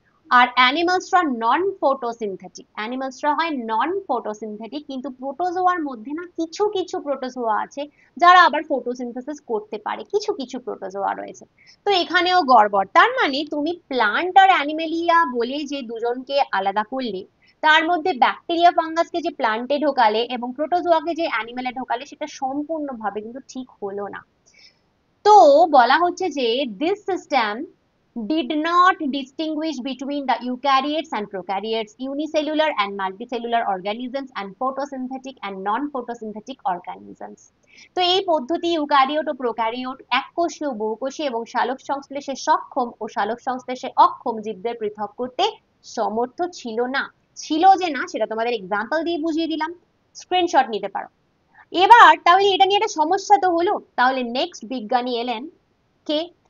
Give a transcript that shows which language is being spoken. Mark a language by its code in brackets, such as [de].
[bn] আর অ্যানিমালসরা নন photosynthetic, অ্যানিমালসরা হয় নন photosynthetic, কিন্তু প্রোটোজোয়ার মধ্যে না কিছু কিছু প্রোটোজোয়া আছে যারা আবার ফটোসিনথেসিস করতে পারে, কিছু কিছু প্রোটোজোয়া রয়েছে। তো এখানেও গড়বড়। তার মানে তুমি প্লান্ট আর অ্যানিমেলিয়া বলে যে দুজনকে আলাদা করলে, তার মধ্যে ব্যাকটেরিয়া ফাঙ্গাসকে যে প্লান্টে ঢোকালে এবং প্রোটোজোয়াকে যে অ্যানিমেলে ঢোকালে, সেটা সম্পূর্ণভাবে কিন্তু ঠিক হলো না। তো বলা হচ্ছে যে [en] this system did not distinguish between the eukaryotes and prokaryotes, unicellular and multicellular organisms, and photosynthetic and non-photosynthetic organisms। [bn] তো এই পদ্ধতি ইউক্যারিওট ও প্রোক্যারিওট, এককোষী ও বহুকোষী এবং সালোক সংশ্লেষে সক্ষম ও সালোক সংশ্লেষে অক্ষম জীবদের পৃথক করতে সমর্থ ছিল না। ছিল যে না, সেটা তোমাদের এক্সাম্পল দিয়ে বুঝিয়ে দিলাম, স্ক্রিনশট নিতে পারো। এবার তাহলে এটা নিয়ে একটা সমস্যা তো হলো, তাহলে নেক্সট বিজ্ঞানী এলেন কে?